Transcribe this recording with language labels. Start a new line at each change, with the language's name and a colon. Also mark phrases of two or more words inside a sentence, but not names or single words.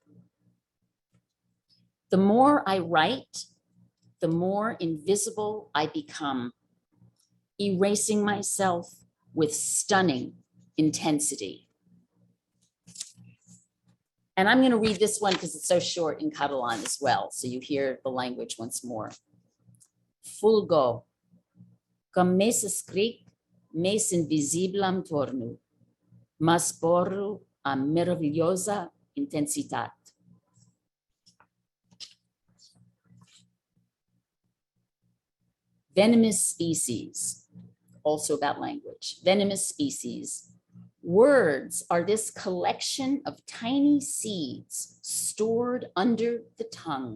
English: The more I write, the more invisible I become, erasing myself with stunning intensity. And I'm going to read this one because it's so short in Catalan as well, so you hear the language once more.
Catalan: Fulgo, com més escric, més invisible em torno, m'esborro amb meravellosa intensitat.
English: Venomous species, also about language. Venomous species. Words are this collection of tiny seeds stored under the tongue.